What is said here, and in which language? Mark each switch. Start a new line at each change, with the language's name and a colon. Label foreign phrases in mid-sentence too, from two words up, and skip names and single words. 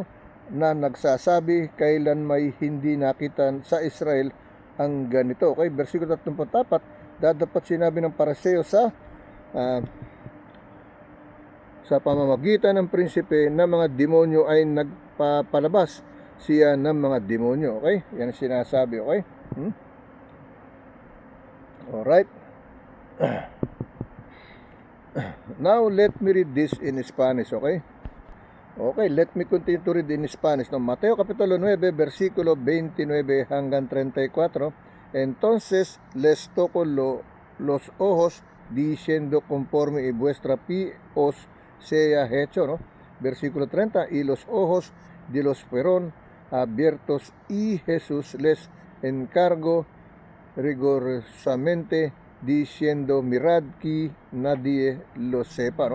Filipino: Na nagsasabi, kailan may hindi nakita sa Israel ang ganito. Okay? Versikulo 34, dadapat sinabi ng Pariseo sa pamamagitan ng prinsipe ng mga demonyo ay nagpapalabas siya ng mga demonyo. Okay? Yan ang sinasabi.
English: Okay? Alright. Now, let me read this in Spanish. Okay? Okay, let me continue to read in Spanish. No?
Filipino: Mateo Kapitulo 9, versikulo 29 hanggang 34.
Spanish: Entonces les tocó los ojos diciendo, conforme y vuestra pi os sea hecho. No? Versículo 30, y los ojos de los fueron abiertos y Jesús les encargó rigurosamente diciendo, mirad que nadie lo sepa.